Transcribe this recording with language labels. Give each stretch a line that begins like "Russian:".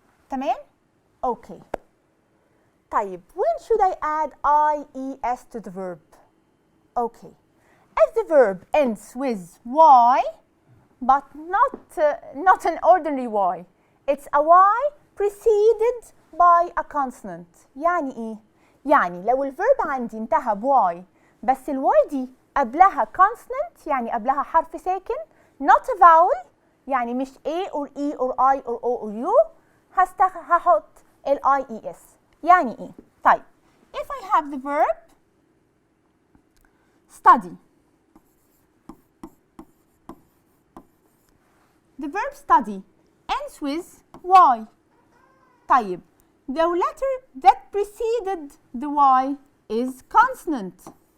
Arabic: تمام؟
English: Okay.
Arabic: طيب
English: when should I add IES to the verb? Okay. If the verb ends with Y but not an ordinary Y, it's a Y preceded by a consonant.
Arabic: يعني ايه؟ يعني لو الverb عندي انتهى بY بس الY دي قبلها consonant يعني قبلها حرف ساكن
English: not a vowel
Arabic: يعني مش A or E or I or O or U هحط ال IES. يعني ايه؟ طيب
English: if I have the verb study, the verb study ends with Y.
Arabic: طيب
English: the letter that preceded the Y is consonant.